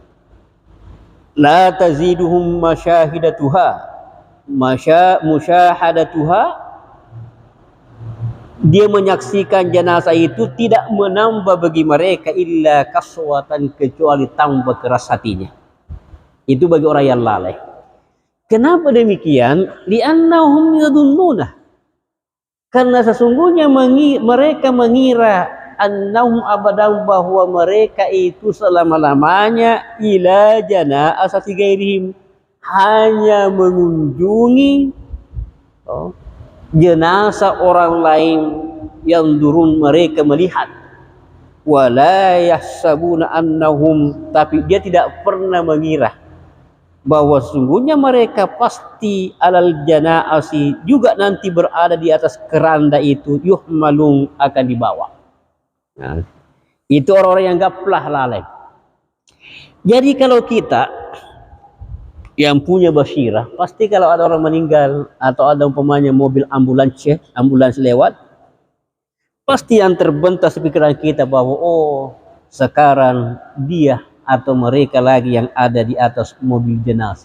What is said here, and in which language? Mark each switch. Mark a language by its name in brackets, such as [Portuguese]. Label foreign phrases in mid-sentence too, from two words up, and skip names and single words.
[Arabic] لا تزيدهم مشاهدتها، مشاهدتها, [Indonesian] dia menyaksikan jenazah itu tidak menambah bagi mereka [Arabic] إلا قسوة, [Indonesian] kecuali tambah keras hatinya. Itu bagi orang yang lalai. Kenapa demikian? [Arabic] لأنهم يظنون, [Indonesian] karena sesungguhnya mereka mengira, [Arabic] أنهم أبدا, [Indonesian] bahwa mereka itu selama-lamanya, [Arabic] إلى جنازة غيرهم, [Indonesian] hanya mengunjungi jenazah orang lain, yang durun, mereka melihat, [Arabic] ولا يحسبون أنهم, [Indonesian] tapi dia tidak pernah mengira bahwa sungguhnya mereka pasti [Arabic] على الجنائز, [Indonesian] juga nanti berada di atas keranda itu, yuhmalun, akan dibawa. Nah, itu orang-orang yang gaplah, lalai. Jadi kalau kita yang punya basirah, pasti kalau ada orang meninggal atau ada umpamanya mobil ambulans lewat, pasti yang terbentas di pikiran kita bahwa oh, sekarang dia atau mereka lagi yang ada di atas mobil jenazah.